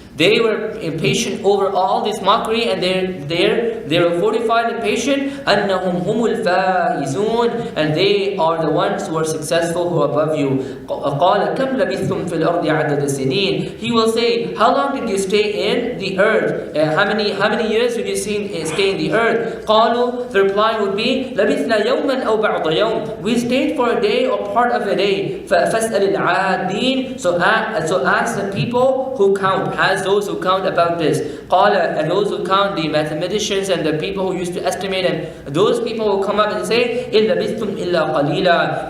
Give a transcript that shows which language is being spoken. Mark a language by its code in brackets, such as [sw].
[en] They were impatient over all this mockery, and they were fortified and patient. [ar] أَنَّهُمْ هُمُ الْفَائِزُونَ, [en] and they are the ones who are successful, who are above you. [ar] قَالَ كَمْ لَبِثْتُمْ فِي الْأَرْضِ عَدَدَ سِنِينَ. [en] He will say, how long did you stay in the earth? How many years did you stay in the earth? [ar] قَالُوا, [en] the reply would be, [ar] لَبِثْنَا يَوْمًا أَوْ بَعْضَ يَوْمٍ. [en] We stayed for a day or part of a day. [ar] فَاسْأَلِ الْعَادِينَ. [en] So ask the people who count, as those who count about this. Qala, and those who count, the mathematicians and the people who used to estimate, and those people will come up and say, [ar] إِلَّا بِثْتُمْ إِلَّا قَلِيلًا.